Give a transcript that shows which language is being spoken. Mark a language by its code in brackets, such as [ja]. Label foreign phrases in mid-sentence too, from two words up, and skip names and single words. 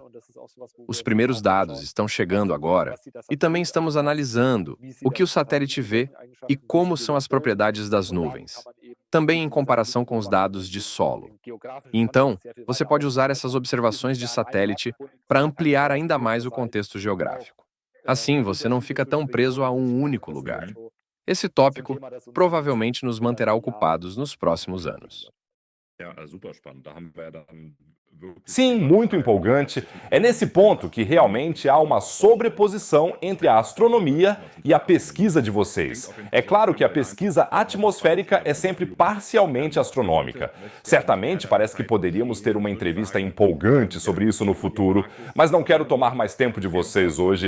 [pt] Os primeiros dados estão chegando agora e também estamos analisando o que o satélite vê e como são as propriedades das nuvens, também em comparação com os dados de solo. E então, você pode usar essas observações de satélite para ampliar ainda mais o contexto geográfico. Assim, você não fica tão preso a um único lugar. Esse tópico provavelmente nos manterá ocupados nos próximos anos. [de] Ja, super spannend. Da haben wir ja dann wirklich. [pt] Sim, muito empolgante. É nesse ponto que realmente há uma sobreposição entre a astronomia e a pesquisa de vocês. É claro que a pesquisa atmosférica é sempre parcialmente astronômica. Certamente parece que poderíamos ter uma entrevista empolgante sobre isso no futuro, mas não quero tomar mais tempo de vocês hoje.